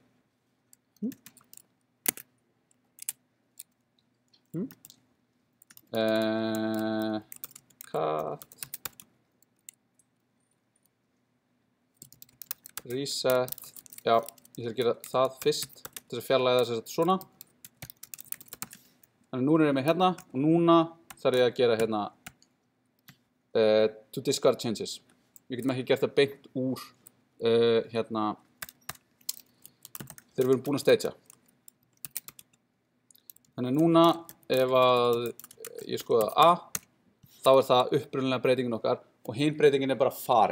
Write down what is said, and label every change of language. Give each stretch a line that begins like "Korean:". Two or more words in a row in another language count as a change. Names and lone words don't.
English: cut reset,
Icelandic: já, ég ætla að gera það fyrst til að fjarlæga þess að svona. Þannig núna er ég með hérna og núna þarf ég að gera hérna
English: to discard changes.
Icelandic: Við getum ekki gert það beint úr hérna þegar við erum búin að stagea. Þannig núna ef að ég skoða A, þá er það upprunalega breytingin okkar og hin breytingin er bara farin.